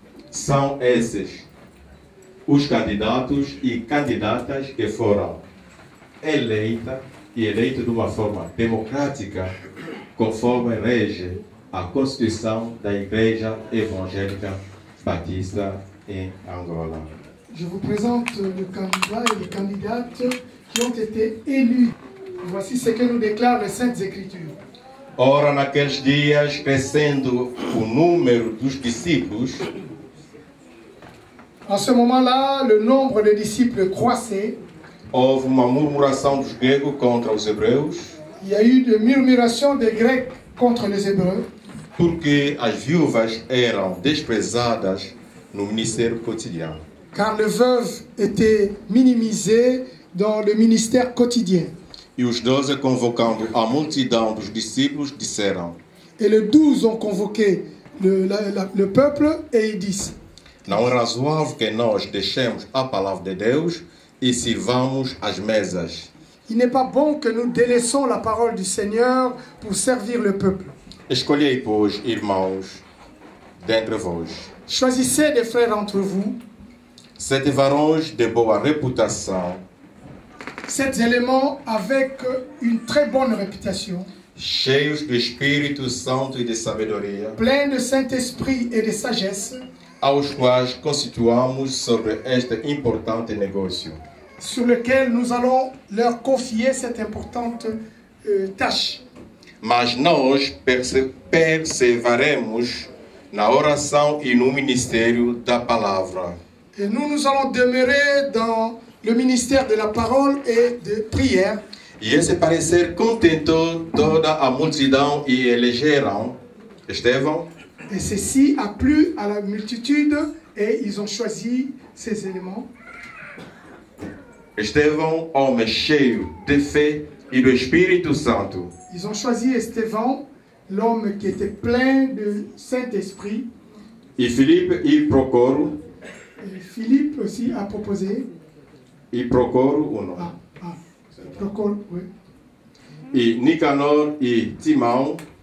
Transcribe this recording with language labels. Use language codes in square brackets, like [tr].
[pt] São esses os candidatos e candidatas que foram eleitos de uma forma democrática, conforme rege a Constituição da Igreja Evangélica Batista em Angola. [fr] Je vous présente le candidat et les candidates qui ont été élus. Voici ce que nous déclarent les Saintes Écritures. [pt] Ora, naqueles dias, crescendo o número dos discípulos, [fr] en ce moment-là, le nombre de disciples croissait. [pt] houve uma murmuração dos gregos contra os hebreus, [fr] Il y a eu des murmurations des Grecs contre les Hébreux, [pt] porque as viúvas eram desprezadas no ministério cotidiano. [fr] car les veuves étaient minimisées dans le ministère quotidien. [pt] E os 12, convocando a multidão dos discípulos, disseram: [fr] Et les 12 ont convoqué le peuple et ils disent: [pt] Não é razoável que nós deixemos a palavra de Deus e sirvamos as mesas. [fr] il n'est pas bon que nous délaissons la parole du Seigneur pour servir le peuple. [pt] Escolhei, pois, irmãos, dentre vós, [fr] Choisissez des frères entre vous, [pt] 7 varões de boa reputação, [fr] 7 éléments avec une très bonne réputation, [pt] cheios do Espírito Santo e de sabedoria, [fr] pleins de Saint-Esprit et de sagesse, [pt] aos quais constituamos sobre este importante negócio. [fr] sur lequel nous allons leur confier cette importante tâche. [pt] Mas nós perseveraremos na oração e no ministério da palavra. [fr] Et nous allons demeurer dans le ministère de la parole et de prière. [pt] E esse parecer contentou toda a multidão e elegeram Estevão, [fr] Et ceci a plu à la multitude et ils ont choisi ces éléments. [pt] Estevão, homem cheio de fé e do Espírito Santo, [fr] Ils ont choisi Estevão, l'homme qui était plein de Saint-Esprit. [pt] e Filipe e Procoro, [fr] Et Philippe aussi a proposé. [pt] Procoro, [fr] Procol, oui. [pt] e Nicanor e Timão,